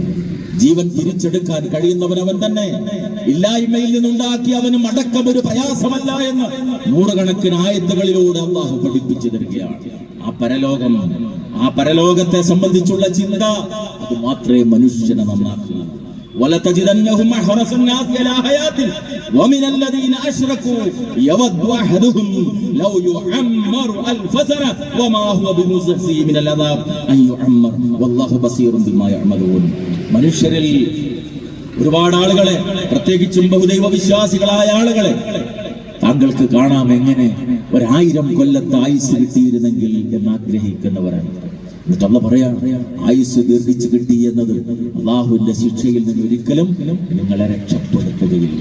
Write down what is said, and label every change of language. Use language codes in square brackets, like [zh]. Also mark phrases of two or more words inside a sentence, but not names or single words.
[ml] ജീവൻ തിരിച്ചെടുക്കാൻ കഴിയുന്നവൻ അവൻ തന്നെ. ഇല്ലായ്മയിൽ നിന്നുണ്ടാക്കി അവന് മടക്കം ഒരു പ്രയാസമല്ല എന്ന് 100 കണക്കിന് ആയത്തുകളിലൂടെ അള്ളാഹു പഠിപ്പിച്ചു തരികയാണ്. ആ പരലോകത്തെ സംബന്ധിച്ചുള്ള ചിന്ത അത് മാത്രമേ മനുഷ്യനെ നന്നാക്കൂ. [ar] وَلَتَجِدَنَّهُمْ أَحْرَصَ النَّاسِ عَلَى حَيَاةٍ وَمِنَ الَّذِينَ أَشْرَكُوا يَوَدُّ أَحَدُهُمْ لَوْ يُعَمَّرُ أَلْفَ سَنَةٍ وَمَا هُوَ بِمُزَحْزِحِهِ مِنَ الْعَذَابِ أَن يُعَمَّرَ وَاللَّهُ بَصِيرٌ بِمَا يَعْمَلُونَ. [ml] മനുഷ്യരിൽ ഒരുപാട് ആളുകളെ, പ്രത്യേകിച്ചും ബഹുദൈവ വിശ്വാസികളായ ആളുകളെ താങ്കൾക്ക് കാണാം എങ്ങനെ 1000 കൊല്ലത്തെ ആയുസ് കിട്ടിയിരുന്നെങ്കിൽ എന്ന് ആഗ്രഹിക്കുന്നവരാണ്. എന്നിട്ട് അല്ലാഹു പറയാ, ആയുസ് ദീർഘിച്ചു കിട്ടി എന്നത് അള്ളാഹുവിന്റെ ശിക്ഷയിൽ നിന്ന് ഒരിക്കലും നിങ്ങളെ രക്ഷപ്പെടുത്തുകയില്ല.